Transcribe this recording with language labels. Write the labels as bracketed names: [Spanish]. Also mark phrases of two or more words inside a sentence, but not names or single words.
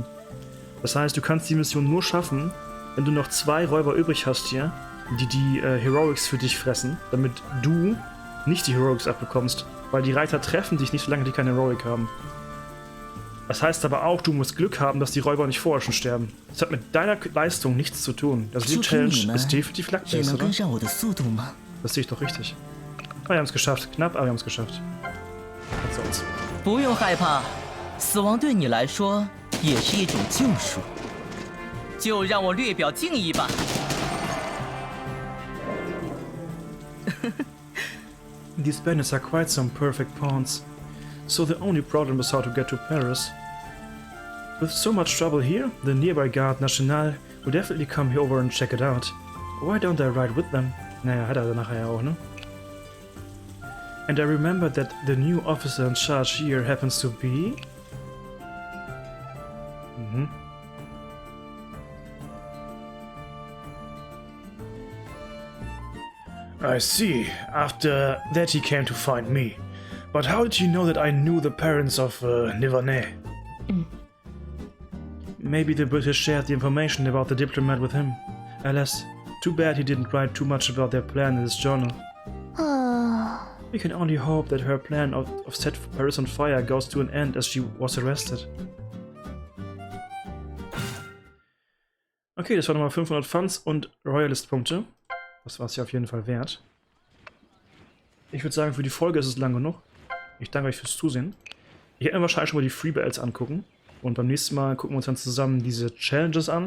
[German] Das heißt, du kannst die Mission nur schaffen, wenn du noch 2 Räuber übrig hast hier, die Heroics für dich fressen, damit du nicht die Heroics abbekommst, weil die Reiter treffen dich nicht, solange die keine Heroic haben. Das heißt aber auch, du musst Glück haben, dass die Räuber nicht vorher schon sterben. Das hat mit deiner Leistung nichts zu tun. Also die [Chinese] 就凭 [German] Challenge [Chinese] 你们 [German] ist definitiv [Chinese] 也 [German] Lackbase, [Chinese] 能 [German] oder? [Chinese] 跟上我的速度吗？ [German] Das sehe ich doch richtig. Ah, wir haben es geschafft. Knapp, aber wir haben es geschafft. Was soll's. [Chinese] 不用害怕，死亡对你来说也是一种救赎。就让我略表敬意吧。 [English] These bandits are quite some perfect pawns. So the only problem is how to get to Paris. With so much trouble here, the nearby Guard National will definitely come here over and check it out. Why don't I ride with them? [German] Naja, hat er nachher ja auch, ne? [English] And I remember that the new officer in charge here happens to be... I see. After that he came to find me. But how did you know that I knew the parents of Nivernais? Maybe the British shared the information about the diplomat with him. Alas, too bad he didn't write too much about their plan in his journal. We can only hope that her plan of set Paris on fire goes to an end as she was arrested. [German] Okay, das war nochmal 500 Funds und Royalist-Punkte. Das war es ja auf jeden Fall wert. Ich würde sagen, für die Folge ist es lang genug. Ich danke euch fürs Zusehen. Ich werde mir wahrscheinlich schon mal die Freebells angucken. Und beim nächsten Mal gucken wir uns dann zusammen diese Challenges an.